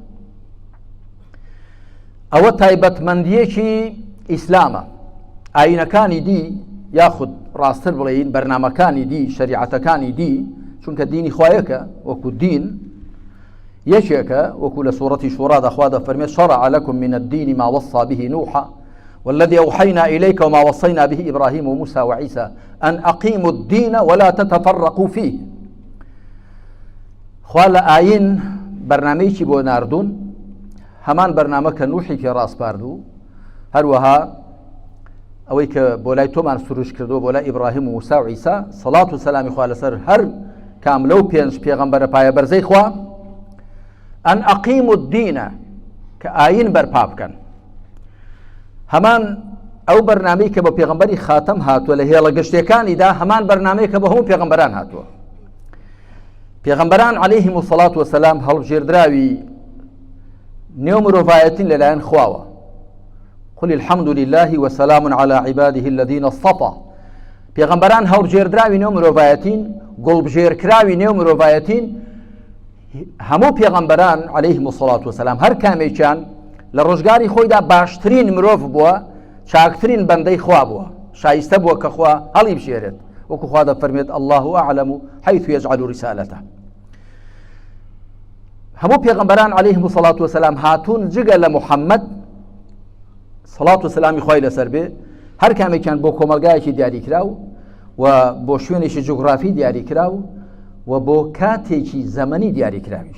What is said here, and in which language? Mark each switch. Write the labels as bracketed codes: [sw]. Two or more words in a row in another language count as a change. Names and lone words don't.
[ckb] ئەوە تایبەتمەندیەکی ئیسلامە. ئاینەکانی دی یاخود ڕاستتر بڵێین بەرنامەکانی دی شەریعەتەکانی دی، چونکە دینی خوایەکە وەکو دین یەکێکە، وەکو لە سوورەتی شوڕادا خوا دەفەرمێت [ar] شرع لكم من الدين ما وصى به نوحا والذي أوحينا إليك وما وصينا به إبراهيم وموسى وعيسى أن أقيموا الدين ولا تتفرقوا فيه. [ckb] خوا لە ئاین بەرنامەیەکی بۆ ناردوون، هەمان بەرنامە کە نوحی پێ ڕاستپاردوو، هەروەها ئەوەی کە بۆ لای تۆمان سروش کردووە بۆ لای ئیبراهیم و موسا و عیسا سەڵات و سەلامی خوا لەسەر هەر کام لەو پێنج پێغەمبەرە پایە بەرزەی خوا، [ar] ئەن ئەقیموا الدینە [ckb] کە ئاین بەرپا بکەن. هەمان ئەو بەرنامەی کە بە پێغەمبەری خاتەم هاتووە لە هێڵە گشتەکانیدا، هەمان بەرنامەیە کە بە هەموو پێغەمبەران هاتووە. پێغەمبەران [ar] عەلەیهیم الصەڵات وەسەلام [ckb] هەڵبژێردراوی نێو مرۆڤایەتین لەلایەن خواوە. [ar] قل الحمد لله وسلام على عباده الذين اصطفى. [ckb] پێغەمبەران هەڵبژێردراوی نێو مرۆڤایەتین، گوڵبژێرکراوی نێو مرۆڤایەتین، هەموو پێغەمبەران [ar] عەلەیهیم الصەڵات وەسەلام [ckb] هەر کامێکیان لە ڕۆژگاری خۆیدا باشترین مرۆڤ بووە، چاکترین بەندەی خوا بووە، شایستە بووە کە خوا هەڵی بژێرێت، وەکو خوا دەفەرمێت [ar] الله أعلم حيث يجعل رسالته. [ckb] هەموو پێغەمبەران [ar] عەلەیهیم الصەڵات وەسەلام [ckb] هاتوون جگە لە محەممەد سەڵات و سەلامی خوای لەسەر بێ، هەر کامێکیان بۆ کۆمەلگایەکی دیاریکراو و بۆ شوێنێکی جوگرافی دیاریکراو و بۆ کاتێکی زەمەنی دیاریکراویش.